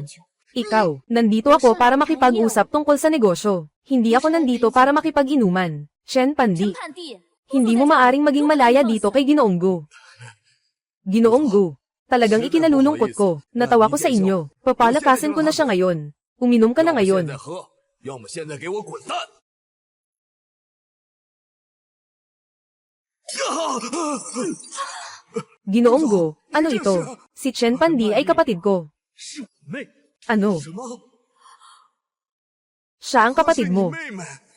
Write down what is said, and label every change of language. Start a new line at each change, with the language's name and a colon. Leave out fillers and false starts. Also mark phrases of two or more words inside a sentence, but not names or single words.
Filipino: Ikaw, nandito ako para makipag-usap tungkol sa negosyo. Hindi ako nandito para makipag-inuman. Chen Pandi.
Chinese: 潘弟，
Filipino: Hindi mo maaring maging malaya dito kay Ginoong Go. Ginoong Go, talagang ikinalulungkot ko. Natawa ko sa inyo. Papalakasin ko na siya ngayon. Uminom ka na ngayon.
Chinese: 要么现在给我滚蛋！
Filipino: Ginoong Go, ano ito? Si Chen Pandi ay kapatid ko.
Chinese: 妹，
Filipino: Ano?
Chinese: 什么？
Filipino: Siya ang kapatid mo.
Chinese: 妹妹，